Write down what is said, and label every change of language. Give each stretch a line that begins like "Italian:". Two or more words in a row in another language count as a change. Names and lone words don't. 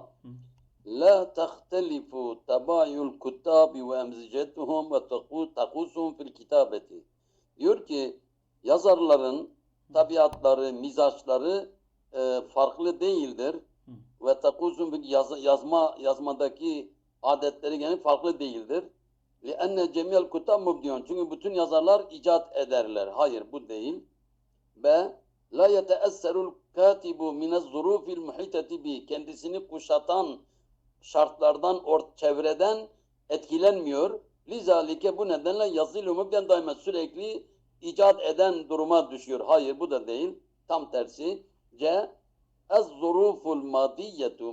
Arabic: لا تختلف طبائع الكتاب وأمزجتهم وطقوسهم في الكتابة.
Turkish: Diyor ki yazarların tabiatları, mizaçları farklı değildir.
Arabic: وطقوسهم
Turkish: yazmadaki adetleri gene farklı değildir.
Arabic: لِأَنَّ جَمِيَ الْكُتَابِ مُبْدِيُونَ.
Turkish: Çünkü bütün yazarlar icat ederler. Hayır, bu değil. B.
Arabic: لَا يَتَأَثَّرُ الْكَاتِبُ مِنَ الظُّرُوفِ الْمُحِيطَةِ بِهِ.
Turkish: Kendisini kuşatan şartlardan, çevreden etkilenmiyor. Lizalike bu nedenle yazılı mübden daima sürekli icat eden duruma düşüyor. Hayır, bu da değil. Tam tersi. C.
Arabic: الظروف المادية.